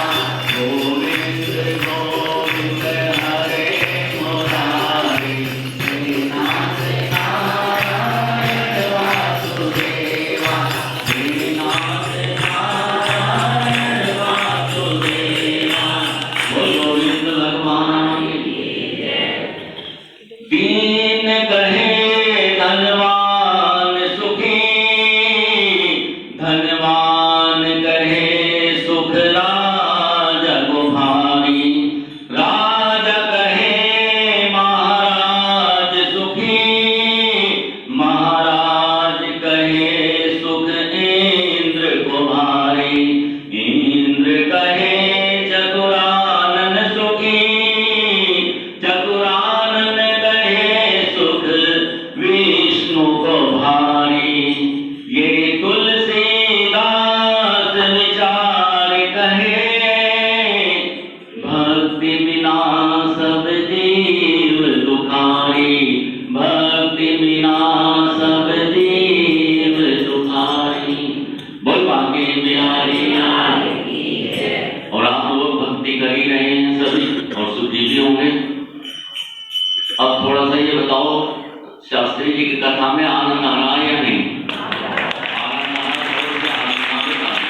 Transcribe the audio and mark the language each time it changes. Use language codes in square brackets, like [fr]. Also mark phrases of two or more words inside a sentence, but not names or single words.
[hi] गोविंद गोविंद हरे मुरारे नाथ नारायण वासुदेवा। नाथ नारायण वासुदेवा। बोल गोविंद भगवान की जय। दीन कहे धनवान सुखी, धनवान कहे सुख राजा को भारी। राजा कहे महाराज सुखी, महाराज कहे सुख इंद्र को भारी। इंद्र कहे चतुरानन सुखी, चतुरानन कहे सुख विष्णु को भारी। ये तुलसीदास विचार कहे, भक्ति बिना सब जीव दुखारी। भक्ति बिना सब जीव दुखारी। बोल बांके बिहारी लाल की जय। और आप लोग भक्ति कर ही रहे हैं सभी और सुखी भी होंगे। अब थोड़ा सा ये बताओ, शास्त्री जी की कथा में आनंद आ रहा है या नहीं? आनंद आ रहा है।